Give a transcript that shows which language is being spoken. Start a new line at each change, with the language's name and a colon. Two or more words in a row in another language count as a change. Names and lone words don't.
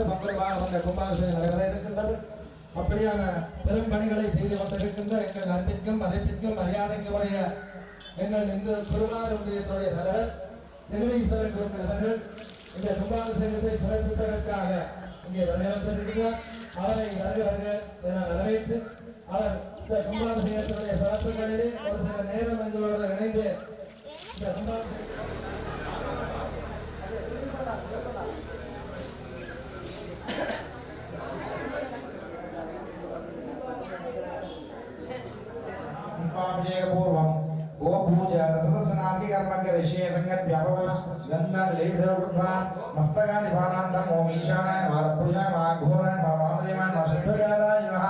Tamil: பங்குரமாக வந்த கும்பாபிஷேகம் நடைபெற இருக்கின்றது. அப்படியான பெரும் பணிகளை செய்து கொண்டிருக்கின்ற எங்கள் அன்பிற்கும் மதிப்பிற்கும் மரியாதைக்கு உரிய எங்கள் இந்த திருவாரூரியத்துடைய தலைவர் நெல்லையீஸ்வரன் கோவில் அவர்கள் இந்த கும்பாபிஷேகத்தை சிறப்பிப்பதற்காக இங்கே வருகிறார். அவரை வருக என வரவேற்று அவர் இந்த கும்பாபிஷேகத்துடைய சிறப்புகளிலே ஒரு சில நேரம் எங்களோடு இணைந்து இந்த கும்பாபிஷேகம்
Sanskrit: पूर्वं गो पूजा सदस्यनाथि कर्म करिष्ये संगत व्यापक गन्धं लेपदेव कृत्वा मस्तकानि पादान्तं ओम ईशानाय नमः पूजाय नमः घोराय नमः वामदेवाय नमः शुद्धगाराय नमः